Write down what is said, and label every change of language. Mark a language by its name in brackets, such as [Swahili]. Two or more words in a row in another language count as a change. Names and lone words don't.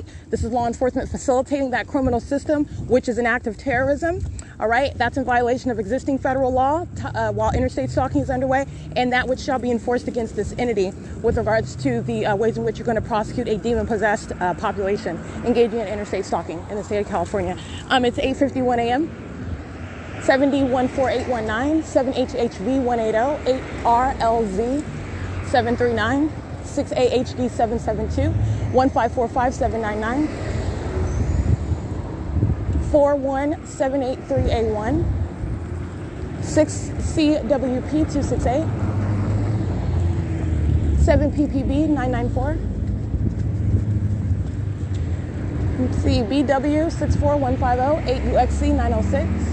[English] This is law enforcement facilitating that criminal system, which is an act of terrorism. All right, that's in violation of existing federal law while interstate stalking is underway, and that which shall be enforced against this entity with regards to the ways in which you're going to prosecute a demon-possessed population engaging in interstate stalking in the state of California. It's 8:51 a.m. 7D14819, 7HHV180, 8RLZ 739, 6AHD 772, 1545799. 41783A1, 6CWP268, 7PPB994, Let's see, BW 64150, 8 U.S.C 906,